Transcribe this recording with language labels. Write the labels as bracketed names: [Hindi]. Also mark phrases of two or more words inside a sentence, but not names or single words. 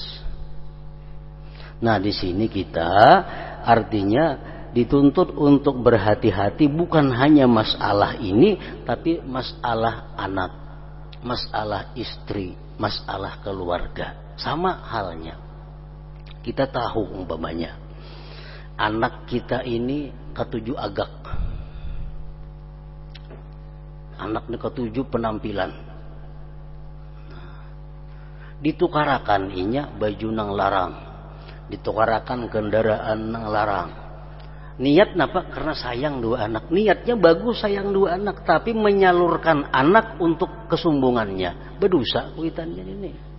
[Banjar] Nah, di sini kita artinya dituntut untuk berhati-hati bukan hanya masalah ini, tapi masalah anak, masalah istri, masalah keluarga. Sama halnya. Kita tahu umpamanya anak kita ini ketujuh agak. Anak ini ketujuh penampilan. Ditukarakan inya baju nang larang. Ditukarakan kendaraan nang larang. Niat napa? Karena sayang dua anak. Niatnya bagus sayang dua anak, tapi menyalurkan anak untuk kesombongannya. Berdosa kuitannya ini.